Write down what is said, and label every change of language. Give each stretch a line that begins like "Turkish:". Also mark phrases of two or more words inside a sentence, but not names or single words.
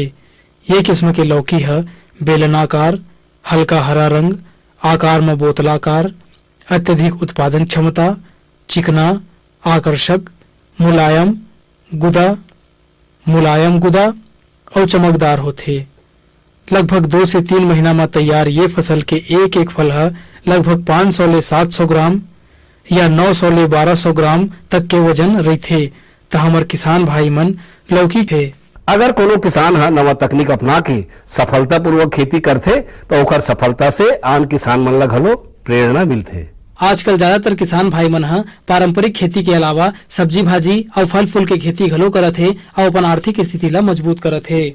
Chhattisgarhi: ये किस्म के लौकी है बेलनाकार, हल्का हरा रंग, आकार में बोतलाकार, अत्यधिक उत्पादन क्षमता, चिकना, आकर्षक, मुलायम गुदा और चमकदार होते। लगभग 2 से 3 महीना में तैयार ये फसल के एक फल है लगभग 500 ले 700 ग्राम या 900 ले 1200 ग्राम तक के वजन रहते। तो हमार किसान भाई मन लौकी थे। अगर कोनो किसान हा नवा तकनीक अपना के सफलता पूर्वक खेती करते तो ओकर सफलता से आन किसान मन ला घलो प्रेरणा मिलते। आजकल ज्यादातर किसान भाई मन हा पारंपरिक खेती के अलावा सब्जी भाजी और फल फूल के खेती घलो करत है और अपन आर्थिक स्थिति ला मजबूत करत है।